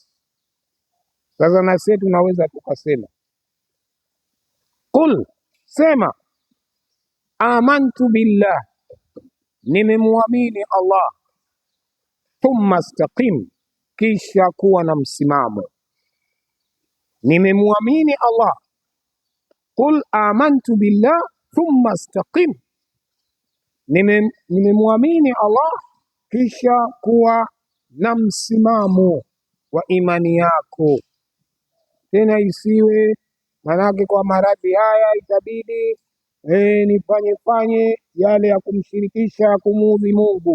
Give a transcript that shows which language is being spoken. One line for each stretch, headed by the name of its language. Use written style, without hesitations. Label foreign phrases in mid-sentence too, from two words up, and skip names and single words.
Swahili: Sasa na sisi tunaweza tukasema qul, sema,
Arabic: آمنت بالله,
Swahili: nimemwamini Allah,
Arabic: ثم استقم,
Swahili: kisha kuwa na msimamo. Nimemwamini Allah,
Arabic: قل آمنت بالله ثم استقم,
Swahili: nimemwamini Allah kisha kuwa na msimamo wa imani yako. Tena isiwe manake kwa maradhi haya itabidi nifanye yale ya kumshirikisha, kumuudhi Mungu.